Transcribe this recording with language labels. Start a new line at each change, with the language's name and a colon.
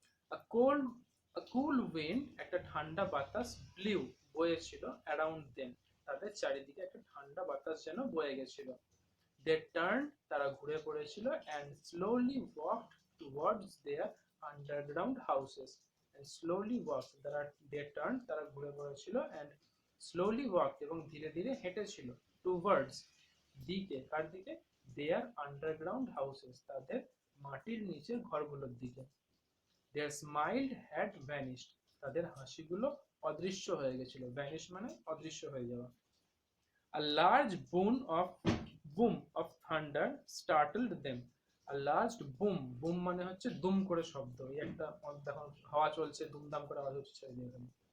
English: A cold a cool wind,
Bangla: একটা ঠান্ডা বাতাস,
English: blew,
Bangla: বয়েছিল,
English: around them,
Bangla: তাদের চারিদিকে একটা ঠান্ডা বাতাস যেন বয়ে গেছিল।
English: They turned,
Bangla: তারা ঘুরে পড়েছিল,
English: and slowly walked towards their underground houses, and slowly walked, they turned, তারা ঘুরে পড়েছিল, and slowly walked,
Bangla: এবং ধীরে ধীরে হেঁটেছিল,
English: towards,
Bangla: দিকে, কার দিকে,
English: their underground houses,
Bangla: তাদের মাটির নিচের ঘরগুলোর দিকে।
English: Their smile had vanished,
Bangla: তাদের হাসিগুলো অদৃশ্য হয়ে গেছিল, vanish মানে অদৃশ্য হয়ে যাওয়া।
English: A large boom of thunder startled them. A large boom
Bangla: মানে হচ্ছে দুম করে শব্দ, এই একটা দেখো হাওয়া চলছে, দুমদাম করে আওয়াজ হচ্ছে এখানে।